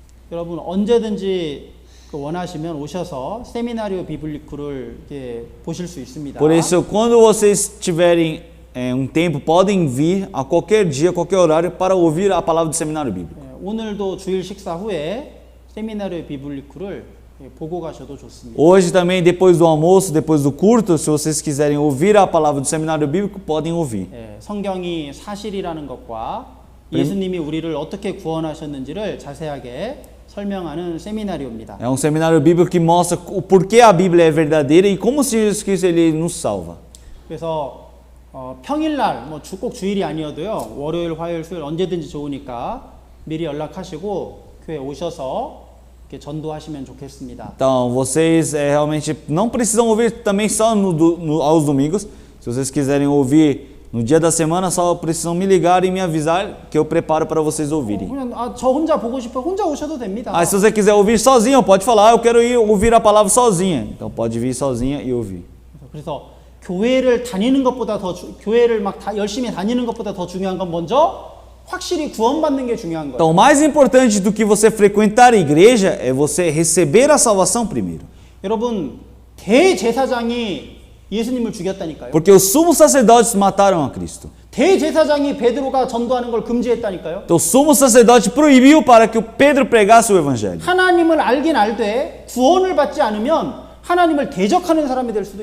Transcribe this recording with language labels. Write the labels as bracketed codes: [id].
[ko] 여러분 언제든지 원하시면 오셔서 세미나리오 비블리쿠를 이렇게 보실 수 있습니다. [pt] Por isso, quando vocês tiverem tempo, podem vir a qualquer dia, qualquer horário, para ouvir a palavra do seminário bíblico. [ko] 오늘도 주일 식사 후에 세미나리오 비블리쿠를 보고 가셔도 좋습니다. [pt] Hoje também, depois do almoço, depois do culto, se vocês quiserem ouvir a palavra do seminário bíblico, podem ouvir. [ko] 성경이 사실이라는 것과 예수님이 우리를 어떻게 구원하셨는지를 자세하게 설명하는 세미나리오입니다. [pt] É um seminário bíblico que mostra o porquê a Bíblia é verdadeira e como Jesus Cristo ele nos salva. [ko] 그래서 평일날 꼭 주일이 아니어도요. 월요일, 화요일, 수요일 언제든지 좋으니까 미리 연락하시고 교회 오셔서 이렇게 전도하시면 좋겠습니다. [pt] Então, vocês realmente não precisam ouvir também só aos domingos. Se vocês quiserem ouvir no dia da semana, só precisam me ligar e me avisar que eu preparo para vocês ouvirem. [ko] 그냥 저 혼자 보고 싶어요. 혼자 오셔도 됩니다. [pt] Se você quiser ouvir sozinho, pode falar, eu quero ir ouvir a palavra sozinha. Então pode vir sozinha e ouvir. [ko] 그래서 교회를 다니는 것보다 교회를 막 열심히 다니는 것보다 더 중요한 건 먼저 확실히 구원받는 게 중요한 거예요. [pt] Então, o mais importante do que você frequentar a igreja é você receber a salvação primeiro. [ko] 여러분, 대제사장이 예수님을 죽였다니까요. [pt] Porque os sumos sacerdotes mataram a Cristo. [ko] 대제사장이 베드로가 전도하는 걸 금지했다니까요. [pt] Então, o sumo sacerdote proibiu para que o Pedro pregasse o evangelho. [ko] 하나님을 알긴 알되 구원을 받지 않으면 하나님을 대적하는 사람이 될 수도